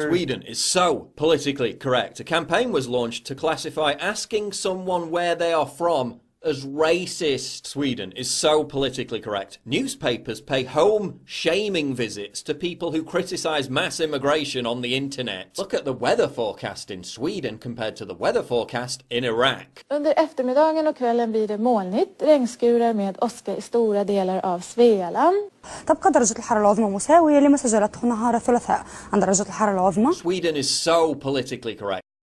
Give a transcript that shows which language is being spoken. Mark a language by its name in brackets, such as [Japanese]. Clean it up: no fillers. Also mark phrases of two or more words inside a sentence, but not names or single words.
[English] Sweden is so politically correct. A campaign was launched to classify asking someone where they are from As racist. Sweden is so politically correct. Newspapers pay home-shaming visits to people who criticise mass immigration on the internet. Look at the weather forecast in Sweden compared to the weather forecast in Iraq. [Swedish] Under eftermiddagen och kvällen blir det molnigt, regnskurar med åska i stora delar av Svealand. [Arabic] تبقى درجة الحرارة العظمى مساوية لما سجلته نهار الثلاثاء عن درجة الحرارة العظمى. [English] Sweden is so politically correct.